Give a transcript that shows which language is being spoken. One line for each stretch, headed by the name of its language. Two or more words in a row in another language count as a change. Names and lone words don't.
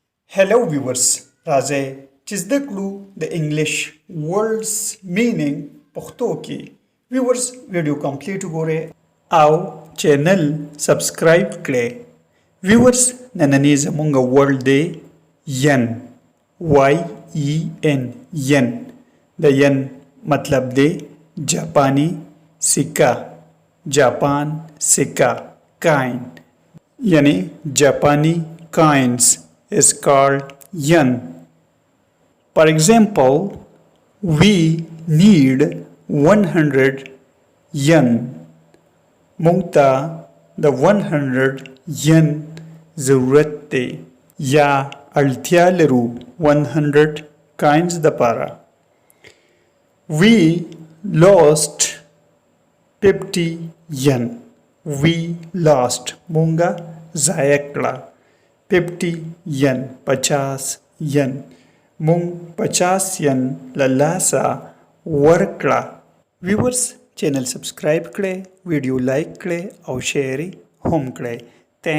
English: Hello viewers,
Pashto: راځئ چې زده کړو د انګلیش
English: words meaning
Pashto: پښتو کې. viewers
English: video complete
Pashto: وګورئ او
English: channel subscribe
Pashto: کړئ. viewers نننی زمونږ ورډ دی ین Y-E-N ین. د ین مطلب دی جاپانی سکه. جاپان سکه کاین یعنی جاپانی
English: coins is called yen. For example, we need 100 yen.
Pashto: مونږ د 100 yen ضرورت دی یا اړتیا لرو 100 coins دپاره.
English: We lost 50 yen. We lost
Pashto: مونږه ضایع کړه 50 yen 50 yen. مونږ 50 yen له لاسه ورکړه.
English: viewers channel subscribe
Pashto: کړئ، ویډیو لایک کړئ او شیر هم کړئ.